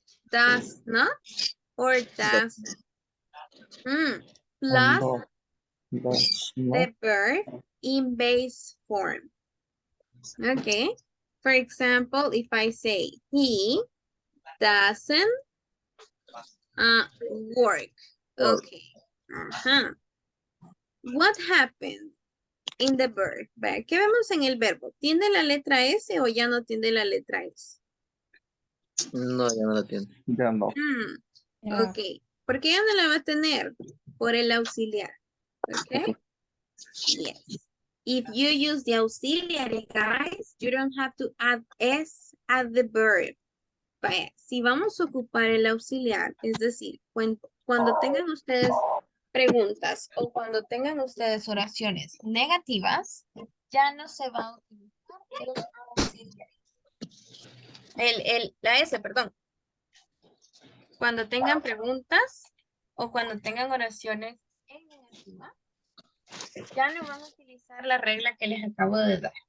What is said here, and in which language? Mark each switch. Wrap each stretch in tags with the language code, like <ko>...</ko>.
<en>Does not or doesn't. Plus the verb in base form. Okay. For example, if I say he doesn't work. Okay. What happened in the verb?</en> <es>Vea, ¿qué vemos en el verbo? ¿Tiene la letra S o ya no tiene la letra S? No, ya no la tiene. Ya no.</es> <en>Yeah. Ok.</en> <es>¿Por qué ya no la va a tener? Por el auxiliar. Ok. Yes.</es> <en>If you use the auxiliary, guys, you don't have to add S at the verb.</en> <es>Vaya, si vamos a ocupar el auxiliar, es decir, cuando tengan ustedes preguntas o cuando tengan ustedes oraciones negativas, ya no se va a utilizar el auxiliar. La S, perdón. Cuando tengan preguntas o cuando tengan oraciones en negativa, ya no van a utilizar la regla que les acabo de dar.</es>